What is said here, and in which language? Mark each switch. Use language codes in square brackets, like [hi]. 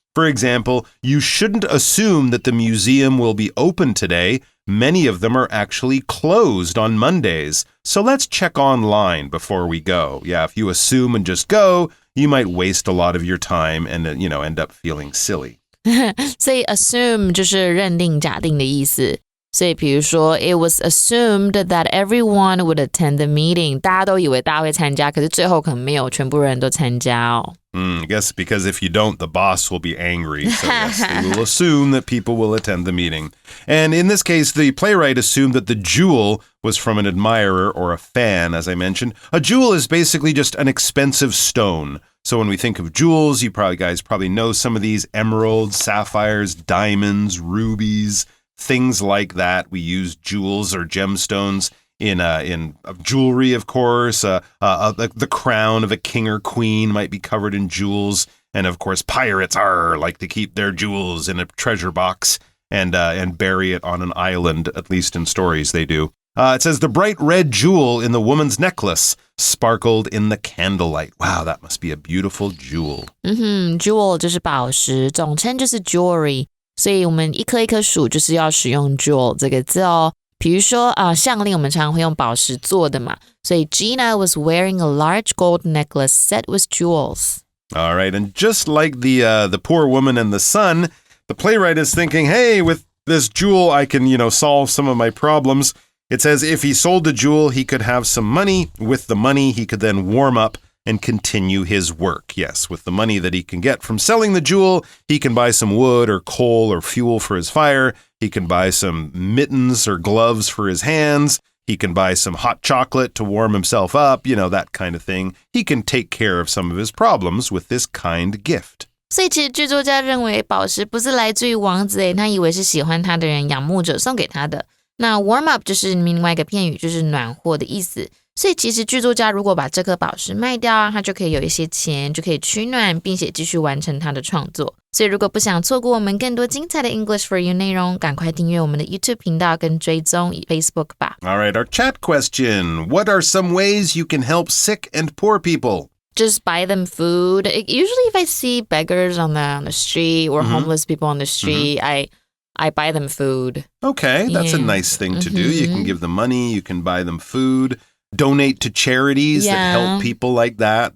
[en] For example, you shouldn't assume that the museum will be open today. Many of them are actually closed on Mondays. So let's check online before we go. Yeah, if you assume and just go, you might waste a lot of your time and, end up feeling silly. [zh] 所以 assume 就是认定假定的意思。所以比如说 [en] it was assumed that everyone would attend the meeting. [zh] 大家都以为大家会参加，可是最後可能没有全部人都參加哦。 [en] I guess because if you don't, the boss will be angry. So yes, they will assume that people will attend the meeting. And in this case, the playwright assumed that the jewel was from an admirer or a fan, as I mentioned. A jewel is basically just an expensive stone. So when we think of jewels, you guys probably know some of these: emeralds, sapphires, diamonds, rubies, things like that. We use jewels or gemstones in jewelry, of course. The crown of a king or queen might be covered in jewels. And of course, pirates like to keep their jewels in a treasure box and bury it on an island, at least in stories they do. It says the bright red jewel in the woman's necklace sparkled in the candlelight. Wow, that must be a beautiful jewel. [zh] Jewel 就是宝石，总称就是 jewelry。所以我们一颗一颗数就是要使用 jewel 这个字哦。比如说项链我们常常会用宝石做的嘛，所以 [en] Gina was wearing a large gold necklace set with jewels. All right, and just like the poor woman and the son, the playwright is thinking, hey, with this jewel I can, solve some of my problems. It says if he sold the jewel, he could have some money. With the money, he could then warm up and continue his work. Yes, with the money that he can get from selling the jewel, he can buy some wood or coal or fuel for his fire. He can buy some mittens or gloves for his hands. He can buy some hot chocolate to warm himself up, that kind of thing. He can take care of some of his problems with this kind gift. [zh] 所以其实剧作家认为宝石不是来自于王子他以为是喜欢他的人仰慕者送给他的。那 warm up 就是另外一个片语，就是暖和的意思。所以其实剧作家如果把这颗宝石卖掉他就可以有一些钱，就可以取暖，并且继续完成他的创作。所以如果不想错过我们更多精彩的 English for You 内容，赶快订阅我们的 YouTube 频道跟追踪 Facebook 吧。 [en] All right, our chat question. What are some ways you can help sick and poor people? Just buy them food. Usually if I see beggars on the street or homeless people on the street, I buy them food. Okay, that's a nice thing to do. You can give them money, you can buy them food, donate to charities that help people like that.